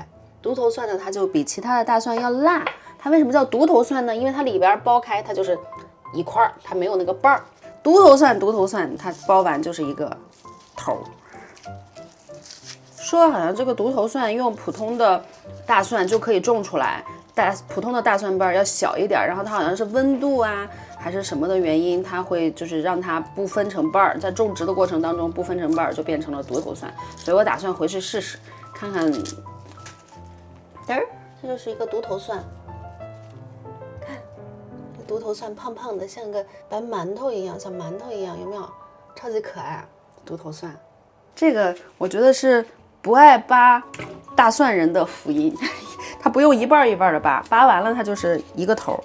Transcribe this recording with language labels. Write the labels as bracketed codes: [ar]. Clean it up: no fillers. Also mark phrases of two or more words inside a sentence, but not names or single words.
[zh] 獨頭蒜呢，它就比其他的大蒜要辣。它為什麼叫獨頭蒜呢？因為它裡邊剥開它就是一塊，它沒有那個瓣兒。獨頭蒜，它剥完就是一個頭。說好像這個獨頭蒜用普通的大蒜就可以種出來，普通的大蒜瓣要小一點，然後它好像是温度啊還是什麼的原因，它會就是讓它不分成瓣儿，在種植的過程当中不分成瓣儿，就变成了独头蒜。所以我打算回去試試，看看。这就是一個獨頭蒜，看這獨頭蒜胖胖的，像個白饅頭一樣，小饅頭一樣，有沒有？超級可愛啊！獨頭蒜，這個我覺得是不愛扒大蒜人的福音，它不用一半一半的扒，扒完了它就是一個頭。